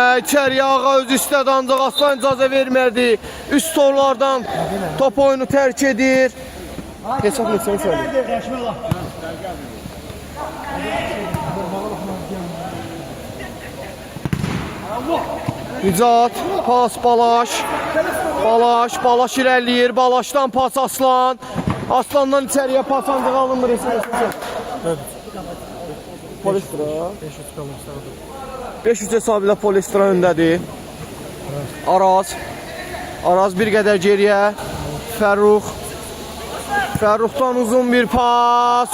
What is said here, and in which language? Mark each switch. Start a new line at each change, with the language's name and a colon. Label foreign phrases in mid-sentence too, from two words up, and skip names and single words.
Azerbaijani: İçəriyə Ağa özü istədi ancaq Aslan icazə vermədi. Üst torlardan top oyunu tərk edir. Hesab neçəni söyləyir? Nicat, pas Balaş. Balaş irəliyir. Balaşdan pas Aslan. Aslandan içəriyə pas ancaq alınmır. Polistra. 500 hesabı ilə Polistra öndədir. Araz. Araz bir qədər geriyə. Fərrux. Fərruxdan uzun bir pas.